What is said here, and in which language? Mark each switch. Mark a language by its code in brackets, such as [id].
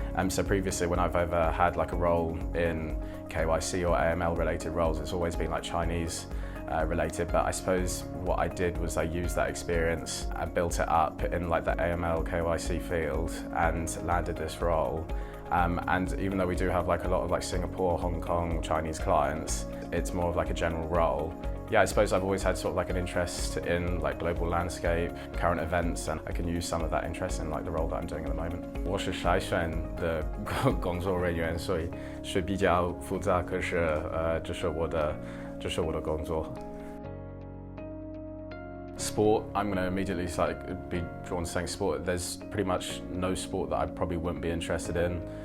[en] So previously, when I've ever had like a role in KYC or AML related roles, it's always been like Chinese related, but I suppose what I did was I used that experience and built it up in like the AML KYC field and landed this role. And even though we do have like a lot of like Singapore, Hong Kong, Chinese clients, it's more of like a general role. Yeah, I suppose I've always had sort of like an interest in like global landscape, current events, and I can use some of that interest in like the role that I'm doing at the moment. [zh] 我是筛选的工作人员，所以是比较复杂，可是这是我的工作。 [en] Sport, I'm going to immediately be drawn to saying sport. There's pretty much no sport that I probably wouldn't be interested in.